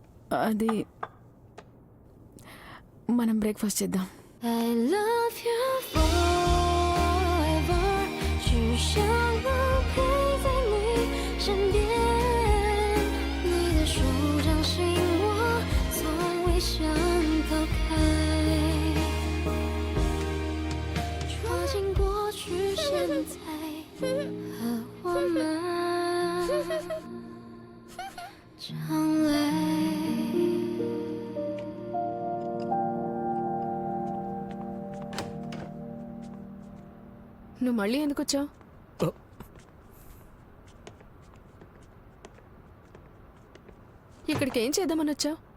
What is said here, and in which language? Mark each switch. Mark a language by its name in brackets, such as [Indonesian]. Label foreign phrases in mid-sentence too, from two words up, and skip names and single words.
[Telugu] అది మనం బ్రేక్ఫాస్ట్ చేద్దాం. [English] I love you forever， [Chinese] 只想能陪在你身边。你的手掌心我从未想逃开，抓紧过去，现在和我们将来。 [Telugu] నువ్వు మళ్ళీ ఎందుకు వచ్చావు? ఇక్కడికి ఏం చేద్దామని వచ్చావు?